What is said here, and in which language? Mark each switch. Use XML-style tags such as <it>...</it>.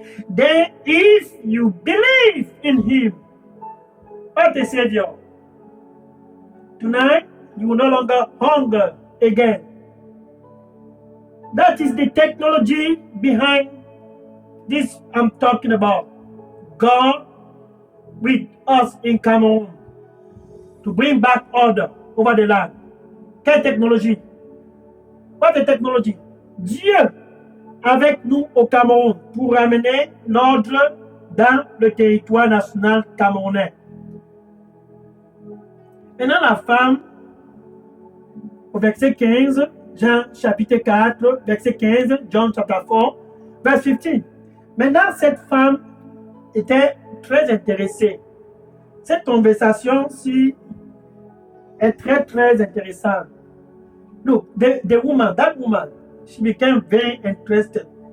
<en>Then, if you believe in him, as the Savior, tonight you will no longer hunger again. That is the technology behind this I'm talking about. God with us in Cameroon to bring back order over the land.</en> <fr>Quelle technologie?</fr> <en>What the technology?</en> <fr>Dieu avec nous au Cameroun pour ramener l'ordre dans le territoire national camerounais. Maintenant, la femme, au verset 15, Jean chapitre 4, verset 15,</fr> <en>John chapter 4, verse 15.</en> <fr>Maintenant, cette femme était très intéressée. Cette conversation-ci est très, très intéressante.</fr> <en>Look, the woman, that woman, she became very interested.</en>